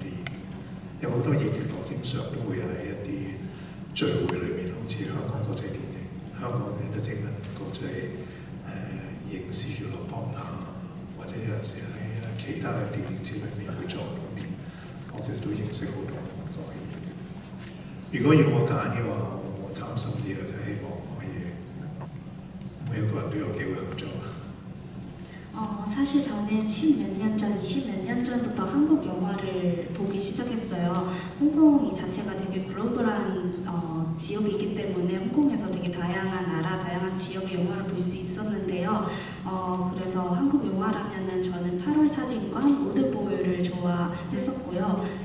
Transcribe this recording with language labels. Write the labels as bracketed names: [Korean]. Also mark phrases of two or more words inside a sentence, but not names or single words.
[Cantonese] 有好多演員我經常都會喺一啲聚會裏面，好似香港國際電影、香港 Entertainment 國際影視娛樂博覽啊，或者有陣時喺其他嘅電影節裏面會做露面，我其實都認識好多韓國嘅演員。如果要我揀嘅話，我貪心啲嘅就希望可以每一個人都有機會合作。 [Korean] 사실 저는 10몇 년 전, 20몇 년 전부터 한국 영화를 보기 시작했어요. 홍콩이 자체가 되게 글로벌한 지역이 있기 때문에 홍콩에서 되게 다양한 나라, 다양한 지역의 영화를 볼 수 있었는데요. 그래서 한국 영화라면은 저는 8월 사진관, 오드보이를 좋아했었고요.